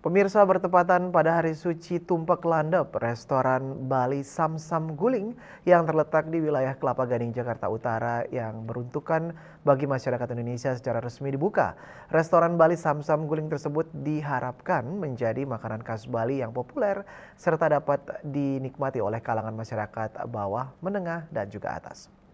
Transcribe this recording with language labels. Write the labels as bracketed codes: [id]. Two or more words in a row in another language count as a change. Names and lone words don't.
[id] Pemirsa, bertepatan pada hari suci Tumpek Landep, restoran Bali Samsam Guling yang terletak di wilayah Kelapa Gading, Jakarta Utara yang beruntukan bagi masyarakat Indonesia secara resmi dibuka. Restoran Bali Samsam Guling tersebut diharapkan menjadi makanan khas Bali yang populer serta dapat dinikmati oleh kalangan masyarakat bawah, menengah, dan juga atas.